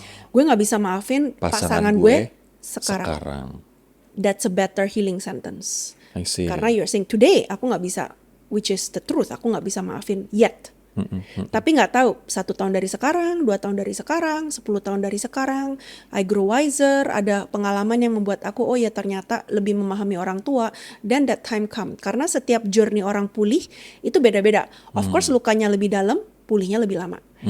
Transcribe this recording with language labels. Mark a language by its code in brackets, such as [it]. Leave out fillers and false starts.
[id] Gue nggak bisa maafin pasangan gue sekarang. [en] That's a better healing sentence. I see. [id] Karena [en] you're saying today [id] aku nggak bisa, [en] which is the truth, [id] aku nggak bisa maafin yet. Tapi nggak tahu 1 tahun dari sekarang, 2 tahun dari sekarang, 10 tahun dari sekarang, [en] I grow wiser, [id] ada pengalaman yang membuat aku oh ya ternyata lebih memahami orang tua, dan [en] that time come. [id] Karena setiap journey orang pulih itu beda-beda. [en] Of course [id] lukanya lebih dalam, pulihnya lebih lama.